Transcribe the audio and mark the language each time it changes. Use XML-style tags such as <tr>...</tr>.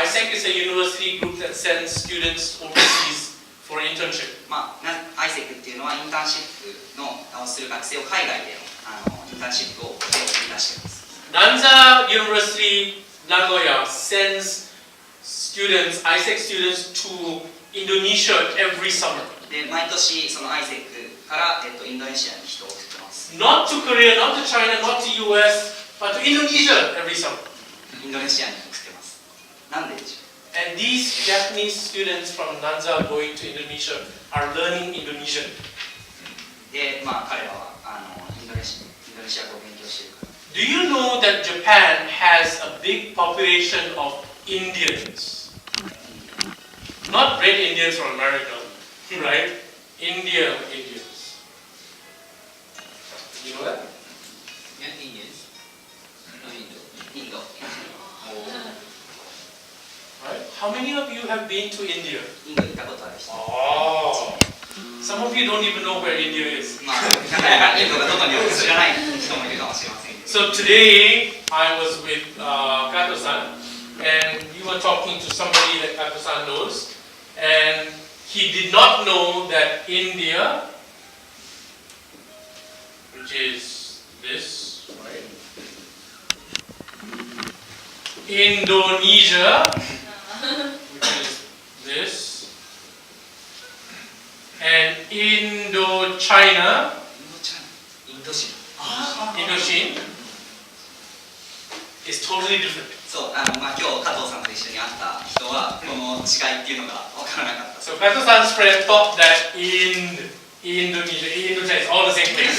<en>ISEC is a university group that sends students overseas for internship.</en> <ja>まあ、アイセックっていうのはインターンシップをする学生を海外でのインターンシップを手を売り出しています。</ja> <en>Nanza University Nagoya sends students, ISEC students to Indonesia every summer.</en> <ja>で、毎年そのアイセックから、インドネシアに人を送ってます。</ja> <en>Not to Korea, not to China, not to US, but to Indonesia every summer.</en> <ja>インドネシアに送ってます。なんででしょう。</ja> <en>And these Japanese students from Nanza going to Indonesia are learning Indonesian.</en> <ja>で、まあ彼らはインドネシア語を勉強しているから。</ja> <en>Do you know that Japan has a big population of Indians? Not red Indians from America, right? Indians. You know that?</en> <ja>いいです。インド。</ja> <en>Right? How many of you have been to India?</en> <ja>インド行ったことある人。</ja> <en>Oh, some of you don't even know where India is.</en> <ja>まあ、なかなかインドがどこにあるか知らない人もいるかもしれませんけど。</ja> <en>So today I was with Kato-san, and we were talking to somebody that Kato-san knows, and he did not know that India, which is this, right? Indonesia, which is this, and Indochina,</en> <ja>インドシ</ja> <en>Indochine, is totally different.</en> <ja>そう、まあ今日加藤さんと一緒に会った人はこの違いっていうのが分からなかった。</ja> <en>So Kato-san's friend thought that Indonesia is all the same place.</en>